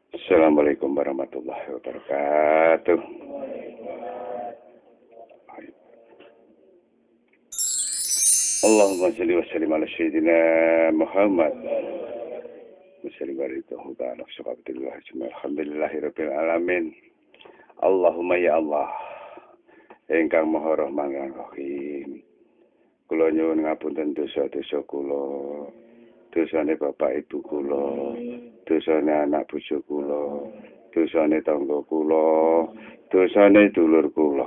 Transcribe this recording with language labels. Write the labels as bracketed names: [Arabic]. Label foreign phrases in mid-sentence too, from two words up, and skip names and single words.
[Arabic] السلام عليكم ورحمة الله وبركاته اللهم صل وسلم على سيدنا محمد. وسلم ورحمة الله وبركاته. الحمد لله رب العالمين. اللهم يا الله. [Javanese] Engkang Maha Rahman lan Rahim. Kula nyuwun ngapunten dosa-dosa kula. Dosane bapak ibu kula, dosane anak bojo kula, dosane tangga kula, dosane dulur kula.